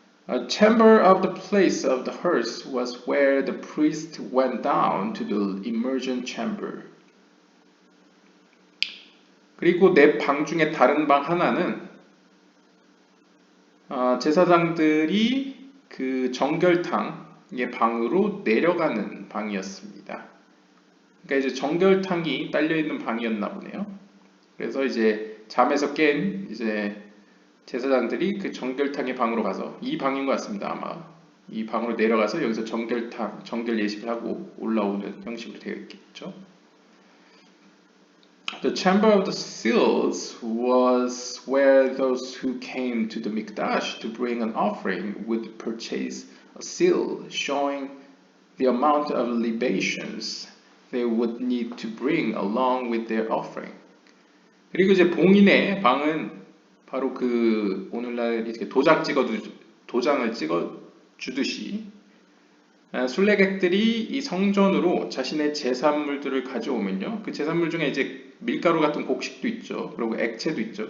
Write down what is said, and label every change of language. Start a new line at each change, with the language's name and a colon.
English: A chamber of the place of the hearse was where the priest went down to the immersion chamber.
Korean: 그리고 4방 중에 다른 방 하나는 제사장들이 그 정결탕의 방으로 내려가는 방이었습니다. 그러니까 이제 정결탕이 딸려 있는 방이었나 보네요. 그래서 이제 잠에서 깬 이제 제사장들이 그 정결탕의 방으로 가서 이 방인 것 같습니다. 아마 이 방으로 내려가서 여기서 정결 예식을 하고 올라오는 형식으로 되어 있겠죠.
English: The chamber of the seals was where those who came to the mikdash to bring an offering would purchase a seal showing the amount of libations they would need to bring along with their offering.
Korean: 그리고 이제 봉인의 방은 바로 그 오늘날 이렇게 도장을 찍어 주듯이 순례객들이 이 성전으로 자신의 제산물들을 가져오면요. 그 제산물 중에 이제 밀가루 같은 곡식도 있죠. 그리고 액체도 있죠.